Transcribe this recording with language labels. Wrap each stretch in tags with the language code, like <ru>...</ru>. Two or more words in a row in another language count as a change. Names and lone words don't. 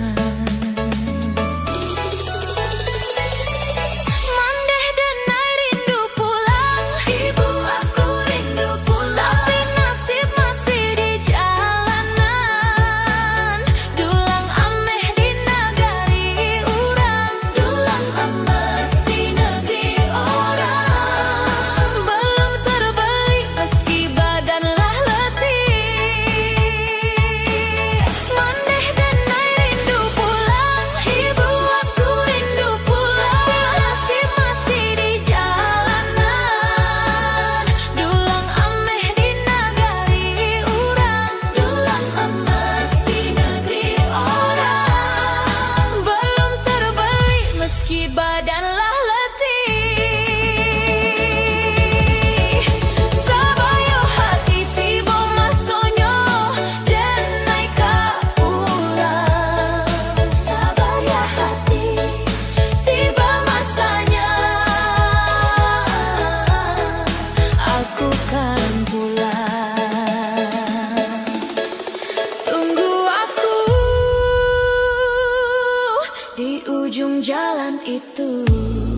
<min>Mandeh denai rindu pulang,</min> <id>ibu aku rindu pulang, tapi nasib masih di jalanan.</id> <min>Dulang ameh di nagari urang,</min> <id>dulang emas di negeri orang. Belum terbeli meski badanlah letih.</id> <min>Mandeh denai rindu pulang,</min> <id>ibu aku rindu pulang, nasib masih di jalanan. Dulang ameh di nagari urang, dulang emas di negeri orang. Belum terbeli meski badanlah letih.</id> <min>Sabayo hati tiba masonyo denai ka ulang.</min> <id>Sabar ya hati, tiba masanya aku kan pulang. Tunggu aku di ujung jalan itu.</id>